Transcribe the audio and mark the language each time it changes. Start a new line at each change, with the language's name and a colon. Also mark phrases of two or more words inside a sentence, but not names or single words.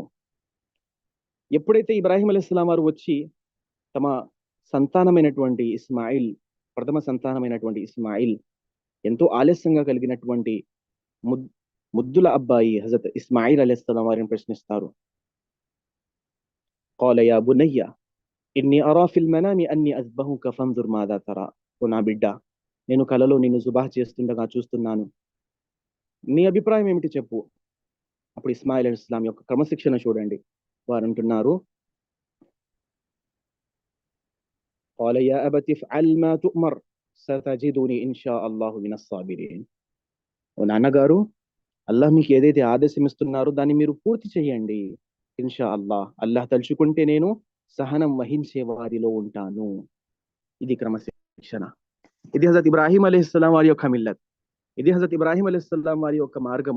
Telugu: ఎప్పుడైతే ఇబ్రాహీం అలైహిస్సలాం వారు వచ్చి తమ సంతానమైనటువంటి ఇస్మాయిల్, ప్రథమ సంతానమైనటువంటి ఇస్మాయిల్, ఎంతో ఆలస్యంగా కలిగినటువంటి ముద్దుల అబ్బాయి హజరత్ ఇస్మాయిల్ అలైహిస్సలాం వారిని ప్రశ్నిస్తారు.
Arabic: قال يا بني إني أرى في المنام أني أذبحك فانظر ماذا ترى.
Telugu: ఓ నా బిడ్డ, నేను కలలో నిన్ను జుబాహ్ చేస్తుండగా చూస్తున్నాను, నీ అభిప్రాయం ఏమిటి చెప్పు. అప్పుడు ఇస్మాయిల్ అలైహిస్సలాం యొక్క క్రమశిక్షణ చూడండి. వారు అంటున్నారు,
Arabic: قال يا أبت افعل ما تؤمر ستجدني إن شاء الله من الصابرين.
Telugu: ఓ నాన్నగారు, అల్లాహ్ మీకు ఏదైతే ఆదేశం ఇస్తున్నారో దాన్ని మీరు పూర్తి చేయండి.
Arabic: إن شاء الله
Telugu: తలుచుకుంటే నేను సహనం వహించే వారిలో ఉంటాను. ఇది క్రమశిక్షణ. ఇది హజరత్ ఇబ్రాహీం అలైహిస్సలాం వారి యొక్క మిల్లత్. ఇది హజరత్ ఇబ్రాహీం అలైహిస్సలాం వారి యొక్క మార్గము.